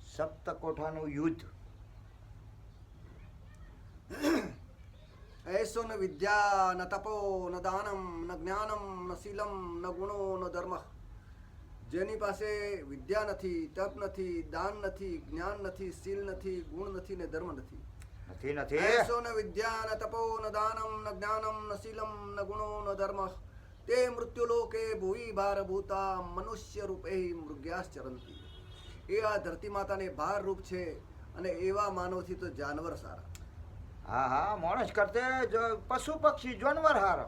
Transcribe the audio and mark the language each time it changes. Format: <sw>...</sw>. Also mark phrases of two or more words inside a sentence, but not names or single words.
<gu>સપ્તકોઠાનું યુદ્ધ.</gu> <sa>ऐसो न विद्या न तपो न दानम न જ્ઞાનમ ન શીલમ ન ગુણો ન ધર્મ.</sa> <gu>જેની પાસે વિદ્યા નથી, તપ નથી, દાન નથી, જ્ઞાન નથી, શીલ નથી, ગુણ નથી ને ધર્મ નથી. નથી નથી</gu> <sa>ऐसो न विद्या न तपो न दानम न ज्ञानम न શીલમ ન ગુણો ન ધર્મ તે મૃત્યુલોકે ભુવિ ભારભૂતા મનુષ્ય રૂપે મૃગ્યાશ્ચરંતી.</sa> <gu>એ આ ધરતી માતાને ભાર રૂપ છે અને એવા માનવથી તો જાનવર સારા. હા હા માણસ કરતે પશુ પક્ષી જાનવર હારા.</gu>